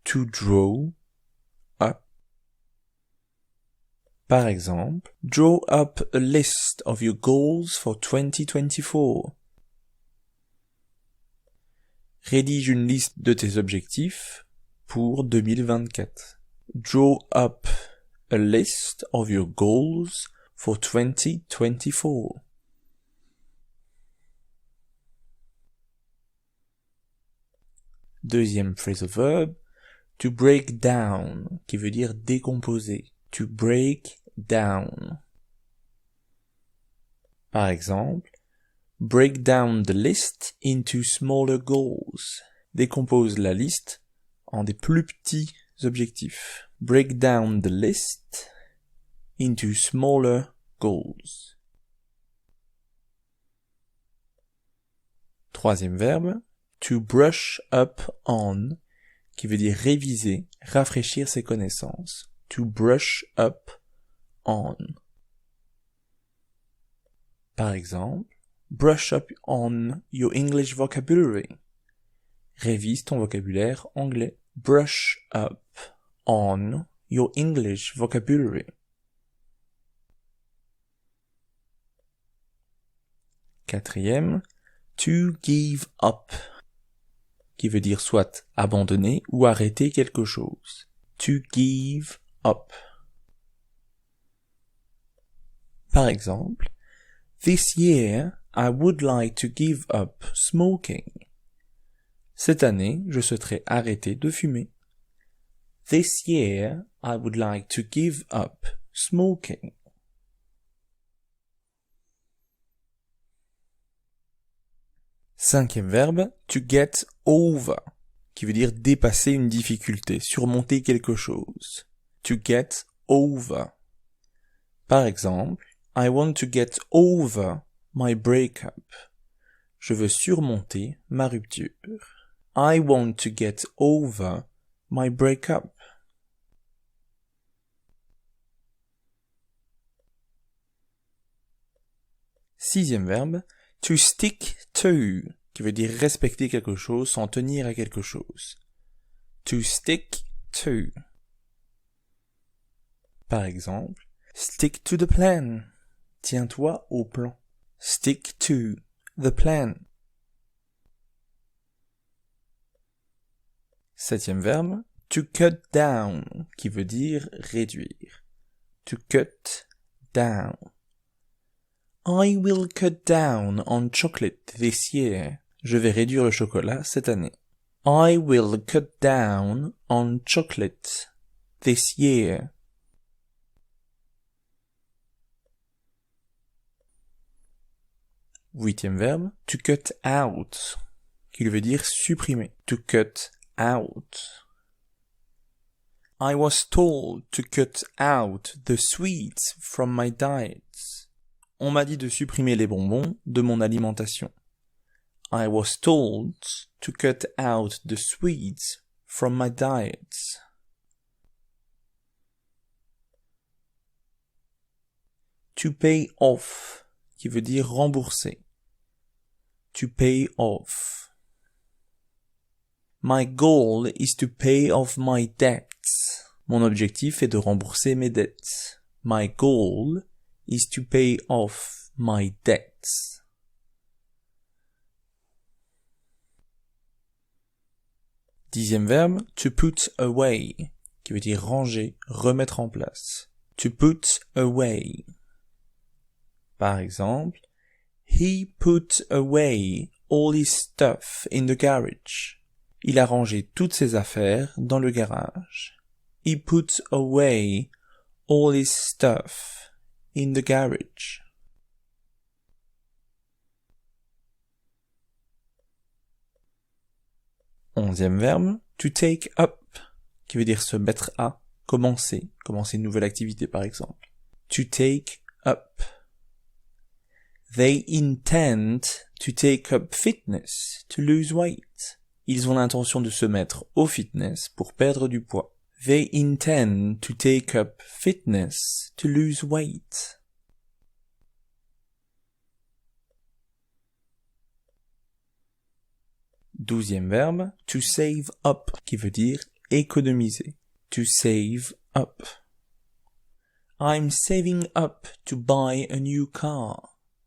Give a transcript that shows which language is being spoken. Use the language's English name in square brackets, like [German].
[English] To draw up. [French] Par exemple, [English] draw up a list of your goals for 2024. [French] Rédige une liste de tes objectifs pour 2024. [English] Draw up a list of your goals for 2024. [French] Deuxième phrasal verb, to break down, qui veut dire décomposer. [English] To break down. [French] Par exemple, [English] break down the list into smaller goals. [French] Décompose la liste en des plus petits objectifs. [English] Break down the list into smaller goals. [French] Troisième verbe, to brush up on, qui veut dire réviser, rafraîchir ses connaissances. [English] To brush up on. [French] Par exemple, [English] brush up on your English vocabulary. [French] Révise ton vocabulaire anglais. [English] Brush up on your English vocabulary. [French] Quatrième, to give up, qui veut dire soit abandonner ou arrêter quelque chose. [English] To give up. [French] Par exemple, [English] this year, I would like to give up smoking. [French] Cette année, je souhaiterais arrêter de fumer. [English] This year, I would like to give up smoking. [French] Cinquième verbe, to get over, qui veut dire dépasser une difficulté, surmonter quelque chose. [English] To get over. [French] Par exemple, [English] I want to get over my breakup. [French] Je veux surmonter ma rupture. [English] I want to get over my breakup. [French] Sixième verbe, to stick to, qui veut dire respecter quelque chose, s'en tenir à quelque chose. [English] To stick to. [French] Par exemple, [English] stick to the plan. [French] Tiens-toi au plan. [English] Stick to the plan. [French] Septième verbe, to cut down, qui veut dire réduire. [English] To cut down. I will cut down on chocolate this year. [French] Je vais réduire le chocolat cette année. [English] I will cut down on chocolate this year. [French] Huitième verbe, to cut out, qui veut dire supprimer. [English] To cut out. I was told to cut out the sweets from my diet. [French] On m'a dit de supprimer les bonbons de mon alimentation. [English] I was told to cut out the sweets from my diet. To pay off, [French] qui veut dire rembourser. [English] To pay off. My goal is to pay off my debts. [French] Mon objectif est de rembourser mes dettes. [English] My goal is to pay off my debts. [French] Dixième verbe, to put away, qui veut dire ranger, remettre en place. [English] To put away. [French] Par exemple, [English] he put away all his stuff in the garage. [French] Il a rangé toutes ses affaires dans le garage. [English] He put away all his stuff in the garage. [French] Onzième verbe, to take up, qui veut dire se mettre à, commencer une nouvelle activité par exemple. [English] To take up. They intend to take up fitness to lose weight. [French] Ils ont l'intention de se mettre au fitness pour perdre du poids. [English] They intend to take up fitness to lose weight. [French] Douzième verbe, to save up, qui veut dire économiser. [English] To save up. I'm saving up to buy a new car.